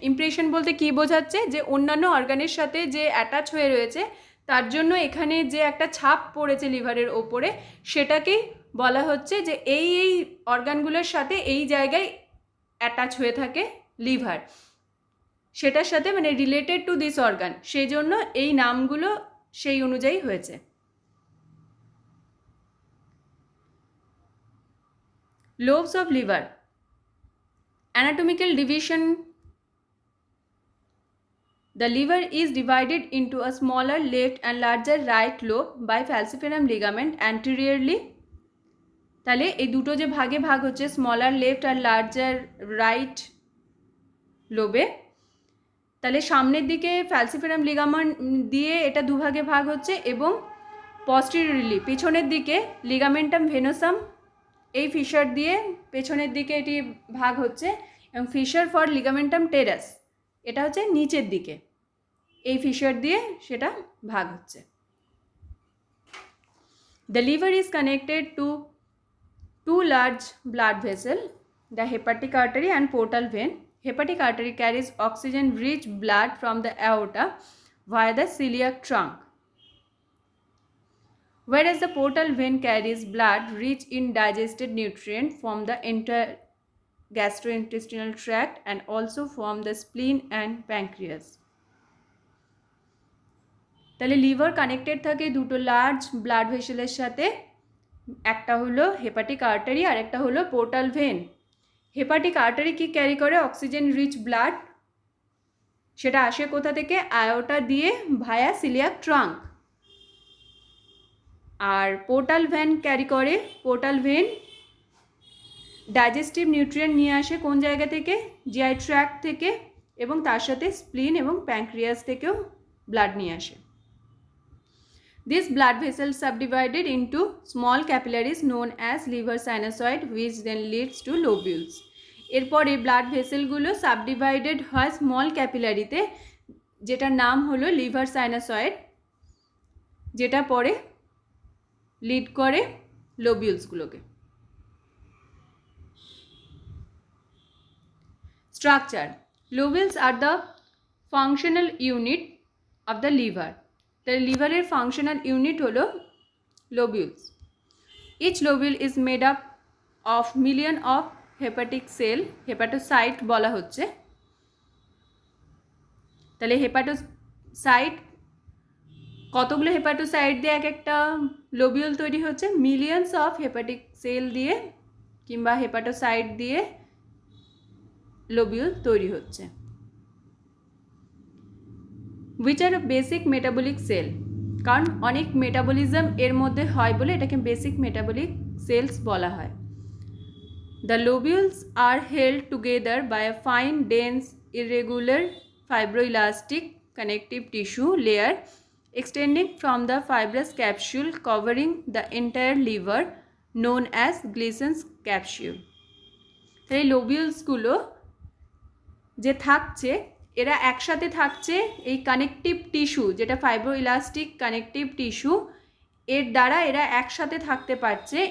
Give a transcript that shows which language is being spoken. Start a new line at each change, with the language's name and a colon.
Bangla: Impression বলতে কী বোঝাচ্ছে, যে অন্যান্য অর্গানের সাথে যে অ্যাটাচ হয়ে রয়েছে তার জন্য এখানে যে একটা ছাপ পড়েছে লিভারের ওপরে সেটাকেই বলা হচ্ছে যে এই এই অর্গানগুলোর সাথে এই জায়গায় অ্যাটাচ হয়ে থাকে লিভার, সেটার সাথে মানে রিলেটেড টু দিস অর্গান, সেই জন্য এই নামগুলো সেই অনুযায়ী হয়েছে।
English: Lobes of liver, anatomical division. The liver is divided into a smaller left and larger right lobe by falciparum ligament anteriorly.
Bangla: তাহলে এই দুটো যে ভাগে ভাগ হচ্ছে smaller left are larger right লোবে, তাহলে সামনের দিকে ফ্যালসিফেরাম লিগামেন্ট দিয়ে এটা দুভাগে ভাগ হচ্ছে এবং পস্টেরিয়রলি পেছনের দিকে লিগামেন্টাম ভেনোসাম এই ফিশার দিয়ে পেছনের দিকে এটি ভাগ হচ্ছে, এবং ফিশার ফর লিগামেন্টাম টেরাস এটা হচ্ছে নিচের দিকে এই ফিশার দিয়ে সেটা ভাগ হচ্ছে।
English: The liver is connected to two large blood vessels, the hepatic artery and portal vein. Hepatic artery carries oxygen-rich blood from the aorta via the celiac trunk, whereas the portal vein carries blood rich in digested nutrients from the entire gastrointestinal tract and also from the spleen and pancreas.
Bangla: তাহলে liver connected থাকে দুটো large blood ভেসেলের সাথে, একটা হলো hepatic artery আর একটা হলো portal when. Hepatic artery কি carry করে অক্সিজেন রিচ ব্লাড, সেটা আসে কোথা থেকে, আয়োটা দিয়ে ভায়া coeliac trunk. আর portal when carry করে, পোর্টাল ভেন ডাইজেস্টিভ নিউট্রিয়েন্ট নিয়ে আসে কোন জায়গা থেকে, জিআই ট্র্যাক্ট থেকে, এবং তার সাথে স্প্লিন এবং প্যানক্রিয়াস থেকেও ব্লাড নিয়ে আসে।
English: This blood vessel subdivided into small capillaries known as liver sinusoid which then leads to lobules.
Bangla: এরপরে ব্লাড ভেসেলগুলো সাবডিভাইডেড হয় স্মল ক্যাপিলারিতে যেটার নাম হলো লিভার সাইনাসয়েড, যেটা পরে লিড করে লোবিউলসগুলোকে।
English: Structure, lobules are the functional unit of the liver.
Bangla: তাহলে লিভারের ফাংশনাল ইউনিট হলো লোবিউলস।
English: each lobule is made up of million of hepatic cell, hepatocyte
Bangla: বলা হচ্ছে। তাহলে সাইড, কতগুলো হেপাটোসাইট দিয়ে এক একটা লোবিউল তৈরি হচ্ছে, মিলিয়নস অফ হেপাটিক সেল দিয়ে কিংবা হেপাটোসাইট দিয়ে লোবিউল তৈরি হচ্ছে।
English: which are basic metabolic cell,
Bangla: কারণ অনেক মেটাবলিজম এর মধ্যে হয় বলে এটাকে বেসিক মেটাবলিক সেলস বলা হয়।
English: The lobules are held together by a fine, dense, irregular, fibroelastic connective tissue layer extending from the fibrous capsule covering the entire liver, known as Gleason's capsule.
Bangla: এই লোবিউলসগুলো যে থাকছে, এরা একসাথে থাকছে এই কানেকটিভ টিস্যু, যেটা ফাইব্রোইলাস্টিক কানেকটিভ টিস্যু, এর দ্বারা এরা একসাথে থাকতে পারছে।